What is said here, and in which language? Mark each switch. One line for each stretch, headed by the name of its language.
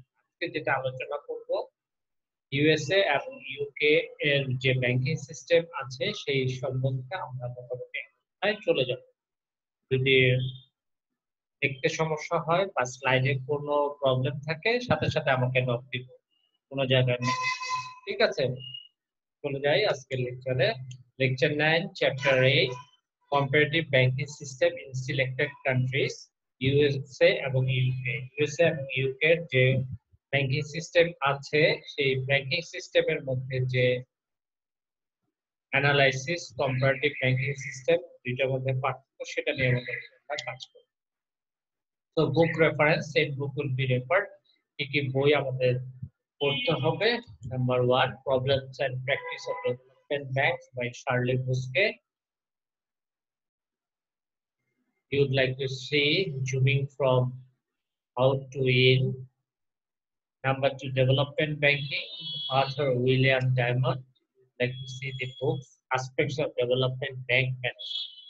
Bangla: আজকে যেটা আলোচনা করব ইউএসএ এবং ইউকে এর যে ব্যাংকিং সিস্টেম আছে সেই সম্বন্ধে আমরা মোটামুটি চলে যাব। যদি দেখতে সমস্যা হয় বা স্লাইডে কোনো প্রবলেম থাকে সাথে সাথে আমাকে নক দিব, কোনো জায়গায় নেই। ঠিক আছে, চলে যাই আজকের লেকচারে।
English: Lecture 9 chapter 8 comparative banking system in selected countries, USA এবং UK.
Bangla: ইউএসএ এবং ইউকে যে ব্যাংকিং সিস্টেম আছে সেই ব্যাংকিং সিস্টেমের মধ্যে যে অ্যানালাইসিস কম্পারেটিভ ব্যাংকিং সিস্টেম দুইটার মধ্যে পার্থক্য সেটা নিয়ে আমাদের কাজ করব। তো বুক reference,
English: Set book will be referred.
Bangla: কি বই আমাদের পড়তে হবে?
English: Number 1 problems and practice of development banks by Shirley Boskey. You would like to see zooming from out to in. Number 2, development banking, author William Diamond. Like to see the books, aspects of development bank management.